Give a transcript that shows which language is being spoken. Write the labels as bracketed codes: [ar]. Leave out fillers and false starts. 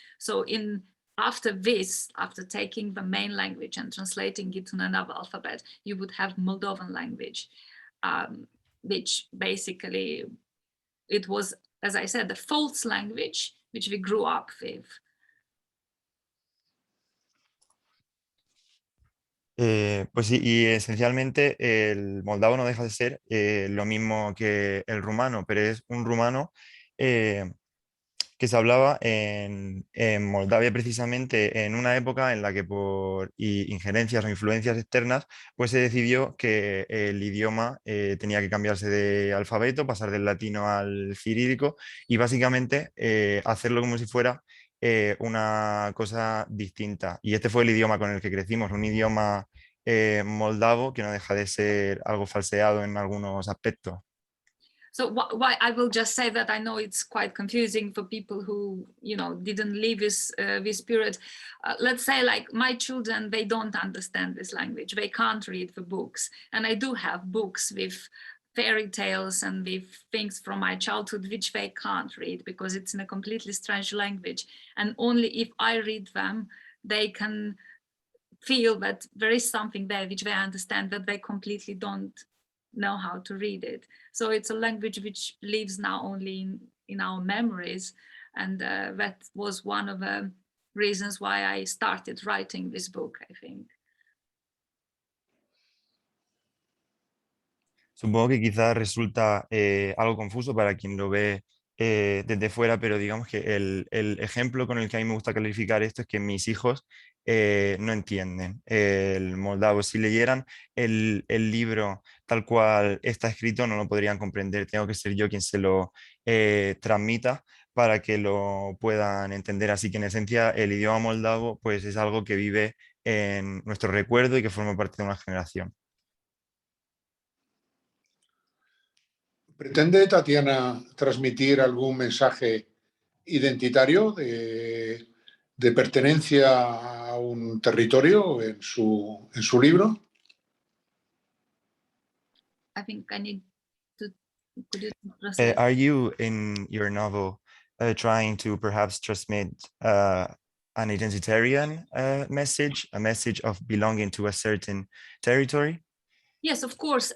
[en] So after this, after taking the main language and translating it to another alphabet, you would have Moldovan language, which basically, it was, as I said, the false language which we grew up with. [es] Pues sí, y esencialmente el moldavo no deja de ser lo mismo que el rumano, pero es un rumano eh, que se hablaba en Moldavia precisamente en una época en la que por injerencias o influencias externas, pues se decidió que el idioma tenía que cambiarse de alfabeto, pasar del latino al cirílico y básicamente hacerlo como si fuera una cosa distinta. Y este fue el idioma con el que crecimos, un idioma moldavo que no deja de ser algo falseado en algunos aspectos. [en] So why I will just say that I know it's quite confusing for people who, didn't live this period. Let's say like my children, they don't understand this language. They can't read the books. And I do have books with fairy tales and with things from my childhood, which they can't read because it's in a completely strange language. And only if I read them, they can feel that there is something there which they understand that they completely don't know how to read it. So it's a language which lives now only in our memories. And that was one of the reasons why I started writing this book, I think. [es] Supongo que quizás resulta algo confuso para quien lo ve desde fuera, pero digamos que el ejemplo con el que a mí me gusta calificar esto es que mis hijos no entienden el moldavo. Si leyeran el libro tal cual está escrito, no lo podrían comprender. Tengo que ser yo quien se lo transmita para que lo puedan entender. Así que en esencia el idioma moldavo pues es algo que vive en nuestro recuerdo y que forma parte de una generación. ¿Pretende Tatiana transmitir algún mensaje identitario de pertenencia a un territorio en su libro? [en] I think I need to, could you translate? Are you in your novel trying to perhaps transmit an identitarian message, a message of belonging to a certain territory? Yes, of course.